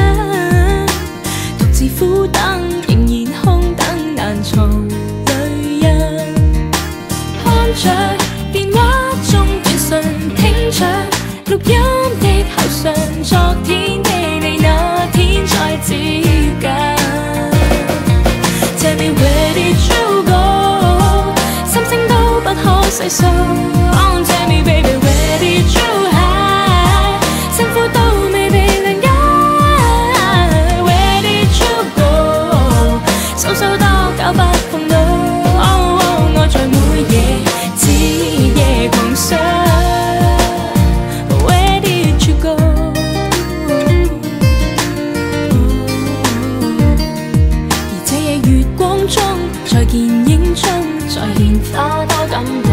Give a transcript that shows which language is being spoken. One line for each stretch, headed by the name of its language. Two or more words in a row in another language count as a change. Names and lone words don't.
Cantonese: 獨自苦等，仍然空等難藏淚印。看着電話中短信，聽着錄音的後訊，昨天的你那天再接近。
English: Tell me where did you go？
Cantonese: 心聲都不可細數。
English: Oh, tell me baby where did you hide？
Cantonese: 辛苦都未被諒解。
English: Where did you go？
Cantonese: 數數多久不碰到。Oh, oh， 愛在每夜徹夜狂想。在見影中，再現花多感動。